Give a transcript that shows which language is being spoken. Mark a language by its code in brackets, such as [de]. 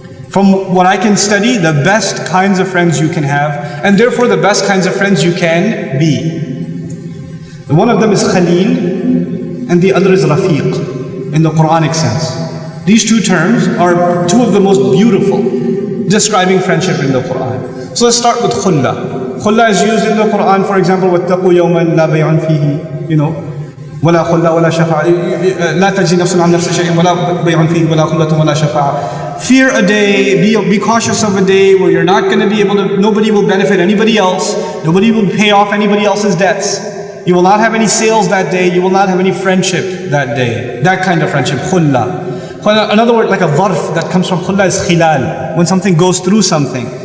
[en] From what I can study, the best kinds of friends you can have, and therefore the best kinds of friends you can be. One of them is Khalil, and the other is Rafiq, in the Quranic sense. These two terms are two of the most beautiful describing friendship in the Quran. So let's start with Khulla. Khulla is used in the Quran, for example, [ar] وَاتَّقُوا يَوْمًا لَا بَيْعٌ فِيهِ, [en] you know, [ar] وَلَا خُلَّةٌ وَلَا شَفَاعَةٌ لَا تَجْزِي نَفْسٌ عَنْ نَفْسٍ شَيْئًا وَلَا بَيْعٌ فِيهِ وَلَا خُلَّةٌ وَلَا شَفَاعَةٌ. [en] Fear a day, be cautious of a day where you're not going to be able to, nobody will benefit anybody else, nobody will pay off anybody else's debts. You will not have any sales that day, you will not have any friendship that day. That kind of friendship, khulla. Another word like a dharf that comes from khulla is khilal, when something goes through something.